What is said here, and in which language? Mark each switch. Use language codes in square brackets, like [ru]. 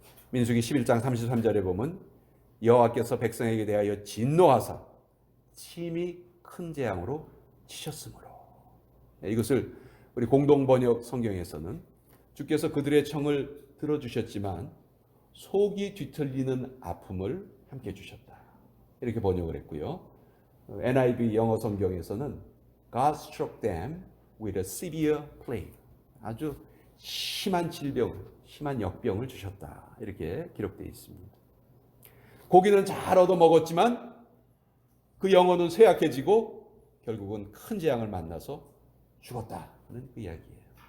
[ko] 민수기 11장 33절에 보면 여호와께서 백성에게 대하여 진노하사 심히 큰 재앙으로 치셨으므로. 이것을 우리 공동번역 성경에서는 주께서 그들의 청을 들어주셨지만 속이 뒤틀리는 아픔을 함께 주셨다. 이렇게 번역을 했고요. [en] NIV [ko] 영어 성경에서는 [en] God struck them with a severe plague. [ko] 아주 심한 질병, 심한 역병을 주셨다. 이렇게 기록되어 있습니다. 고기는 잘 얻어 먹었지만 그 영혼은 쇠약해지고 결국은 큰 재앙을 만나서 죽었다는 그 이야기예요.